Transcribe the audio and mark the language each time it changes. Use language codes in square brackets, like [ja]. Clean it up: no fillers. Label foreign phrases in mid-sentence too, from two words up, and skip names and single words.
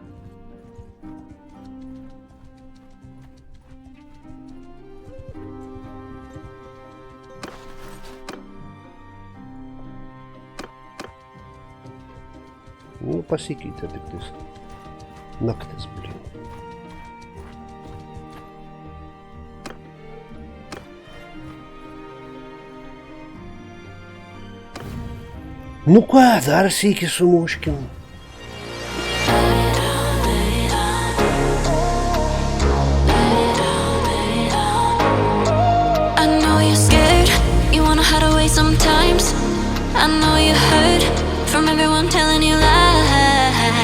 [lt] Pasikeitė tik tais. Naktis, blin. Ką, dar sykį sumuškim. [en] I know you're scared, you wanna hide away sometimes. I know you heard from everyone telling you lies.